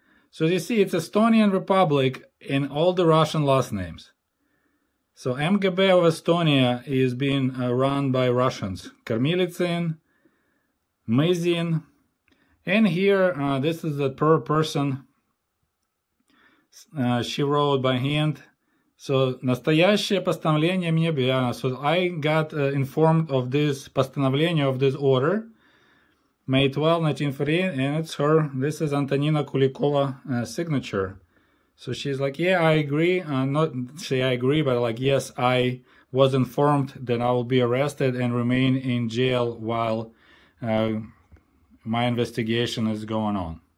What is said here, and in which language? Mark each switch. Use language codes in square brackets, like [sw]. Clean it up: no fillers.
[en] So you see, it's Estonian Republic in all the Russian last names. So MGB of Estonia is being run by Russians. Kормилицын, Mizin, and here this is the per person. She wrote by hand. [ru] So настоящее постановление мне объявлено. [en] So I got informed of this постановление, of this order, May 12, 1948, and it's her. This is Antonina Kulikova signature. So she's like, yeah, I agree. Not say I agree, but like, yes, I was informed that I will be arrested and remain in jail while my investigation is going on.